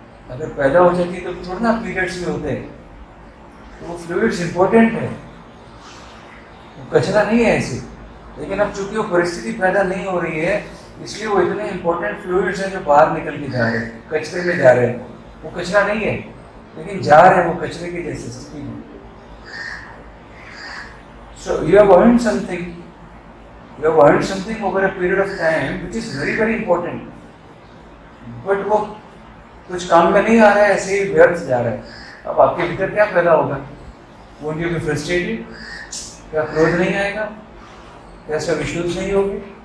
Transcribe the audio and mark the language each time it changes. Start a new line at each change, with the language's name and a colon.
Hindi: अगर पैदा हो जाती तो थोड़ा ना पीरियड्स में होते हैं. तो वो फ्लूइड्स इम्पोर्टेंट है, वो कचरा नहीं है ऐसे. लेकिन अब चूंकि वो परिस्थिति पैदा नहीं हो रही है इसलिए वो इतने इम्पोर्टेंट फ्लूइड्स हैं जो बाहर निकल के जा रहे हैं, कचरे में जा रहे हैं. वो कचरा नहीं है लेकिन जा रहे हैं वो कचरे के जैसे स्थिति में.
English: So you have earned something. You have earned something over a period of time which is very very important.
Hindi: But वो कुछ काम में नहीं आ रहा है, ऐसे ही व्यर्थ जा रहा है. अब आपके भीतर क्या पैदा होगा?
English: Won't you be frustrated?
Hindi: क्या क्रोध नहीं आएगा? क्या सब इश्यूज नहीं होगी?